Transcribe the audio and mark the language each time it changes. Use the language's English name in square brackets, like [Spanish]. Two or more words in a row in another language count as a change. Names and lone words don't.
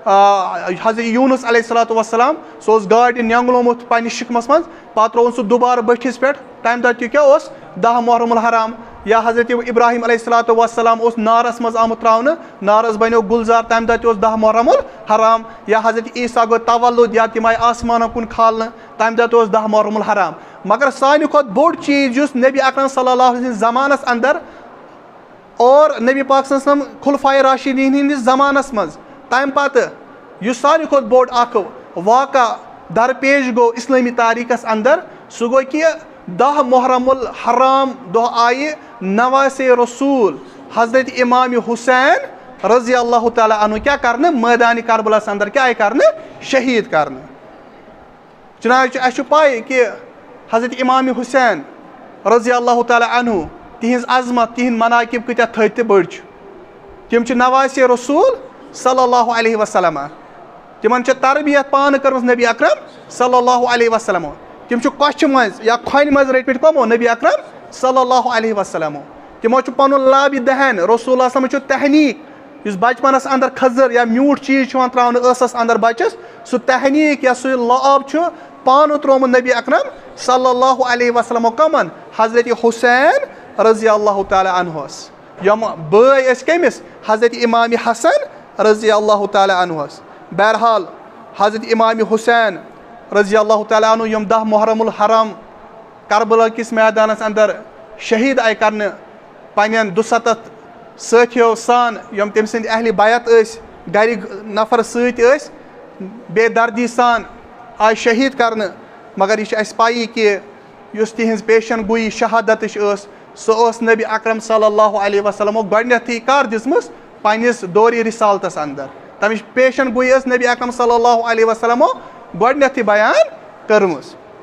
[Kashmiri] حضرت یوٗنس علیہ الصلاتُ وسلام سُہ اوس گاڈِ نینٛگلومُت پننِس شِکمس منٛز پتہٕ ترٛووُن سُہ دُبارٕ بٔٹھِس پٮ۪ٹھ تمہِ دۄہ تہِ کیٛاہ اوس 10 محرم الحرام یا حضرت ابراہیم علیہ الصلاتُ وسلام اوس نارس منٛز آمُت ترٛاونہٕ نارس بنیو گُلزار تمہِ دۄہ تہِ اوس 10 محرم الحرام یا حضرت عیٖسا گوٚو تولُد یا تِم آیہِ آسمانن کُن کھالنہٕ تمہِ دۄہ تہِ اوس 10 محرم الحرام مگر ساروی کھۄتہٕ بوٚڑ چیٖز یُس نبی اکرم صلی اللہ علیہ سٕنٛدِس زمانس اندر اور نبی پاک صلی اللہ علیہ وسلم خُلفائے راشدیٖن ہِنٛدِس زمانس منٛز تمہِ پتہٕ یُس ساروی کھۄتہٕ بوٚڑ اکھ واقعہ درپیش گوٚو اسلٲمی تاریخس اندر سُہ گوٚو کہِ 10 محرم الحرام دۄہ آیہِ نواسے رسوٗل حضرت امام حُسین رضی اللہ تعالیٰ عنہ کیٛاہ کرنہٕ مٲدانہِ کربلاہس اندر کیٛاہ آیہِ کرنہٕ شہیٖد کرنہٕ چنانچہ اسہِ چھُ پاے کہِ حضرت امام حُسین رضی اللہ تعالیٰ عنہ تِہنٛز عظمت تِہنٛدۍ مناقب کۭتیاہ تھٔدۍ تہٕ بٔڑۍ چھِ تِم چھِ نواسے رسوٗل صلی اللہ علیہ وسلم تِمن چھِ تربیت پانہٕ کٔرمٕژ نبی اکرم صلی اللہ علیہ وسلم تِم چھِ کۄچھِ منٛز یا کھۄنہِ منٛز رٔٹمٕتۍ کٕمو نبی اکرم صلی اللہ علیہ وسلم تِمو چھُ پنُن لابہِ دہن رسول اللہ صٲبن چھُ تحنیٖک یُس بچپنس اندر کھٔزٕر یا میوٗٹھ چیٖز چھُ یِوان تراونہٕ ٲسس اندر بچس سُہ تحنیٖک یا سُہ لاب چھُ پانہٕ تروومُت نبی اکرم صلی اللہ علیہ وسلمو کمن حضرت حُسین رضی اللہ تعالیٰ عنہس یِم بٲے ٲسۍ کٔمِس حضرت امام حسن رضی اللہ تعالیٰ عنہس بہرحال حضرت امام حُسین رضی اللہ تعالیٰ عنہ یِم 10 محرم الحرام کربلا کِس میدانس اندر شہیٖد آیہِ کرنہٕ پننٮ۪ن 270 سٲتھیو سان یِم تٔمۍ سٕنٛدۍ اہلِ بیت ٲسۍ گرِکۍ نفر سۭتۍ ٲسۍ بے دردی سان آیہِ شہیٖد کرنہٕ مگر یہِ چھِ اسہِ پایی کہِ یُس تِہنٛز پیشن گویی شہادتٕچ ٲس سُہ اوس نبی اکرم صلی اللہ علیہ وسلمو گۄڈٕنیتھٕے کر دِژمٕژ پننِس دورِ رِسالتس اندر تمِچ پیشن گویی ٲس نبی اکرم صلی اللہ علیہ وسلمو گۄڈٕنیتھٕے بیان کٔرمٕژ